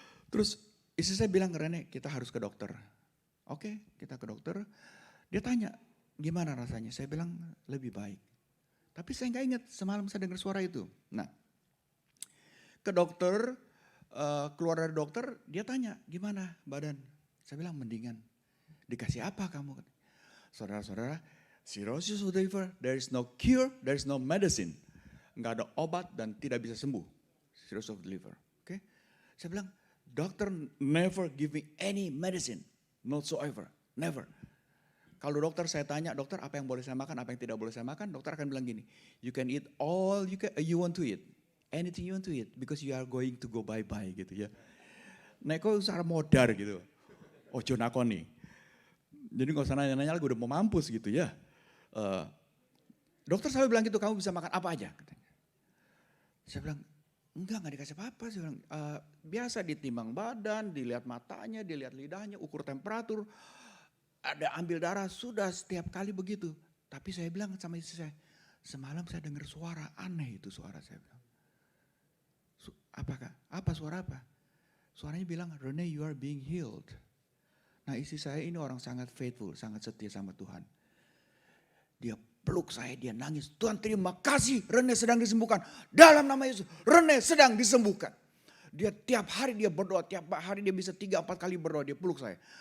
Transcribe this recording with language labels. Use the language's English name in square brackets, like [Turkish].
[Indonesian] Terus istri saya bilang ke Rene, kita harus ke dokter. Oke, kita ke dokter. Dia tanya, gimana rasanya? Saya bilang, lebih baik. Tapi saya nggak ingat, semalam saya dengar suara itu. Nah, ke dokter, keluar dari dokter, dia tanya, gimana badan? Saya bilang, mendingan. Dikasih apa kamu? [English] Saudara-saudara, cirrhosis of the liver, there is no cure, there is no medicine. [Indonesian] Nggak ada obat dan tidak bisa sembuh. [English] Cirrhosis of the liver. [Indonesian] Oke? Saya bilang, [English] doctor never give me any medicine. Not so ever, never. [Indonesian] Kalau dokter saya tanya, dokter apa yang boleh saya makan, apa yang tidak boleh saya makan, dokter akan bilang gini, [English] you can eat all you want to eat, anything you want to eat, because you are going to go bye-bye [Indonesian] gitu ya. [Javanese] Neko usah modar gitu, ojo nakoni. [Indonesian] Jadi gak usah nanya-nanya lagi, udah mau mampus gitu ya. Dokter selalu bilang gitu, kamu bisa makan apa aja. Katanya. Saya bilang, enggak dikasih apa-apa. Saya bilang, biasa ditimbang badan, dilihat matanya, dilihat lidahnya, ukur temperatur, ada ambil darah, sudah setiap kali begitu. Tapi saya bilang sama istri saya, semalam saya dengar suara, aneh itu suara saya bilang. Apakah? Apa suara apa? Suaranya bilang, [English] Rene, you are being healed. [Indonesian] Nah istri saya ini orang sangat faithful, sangat setia sama Tuhan. Dia peluk saya, dia nangis. Tuhan terima kasih, Rene sedang disembuhkan. Dalam nama Yesus, Rene sedang disembuhkan. Dia tiap hari dia berdoa, tiap hari dia bisa 3-4 kali berdoa, dia peluk saya.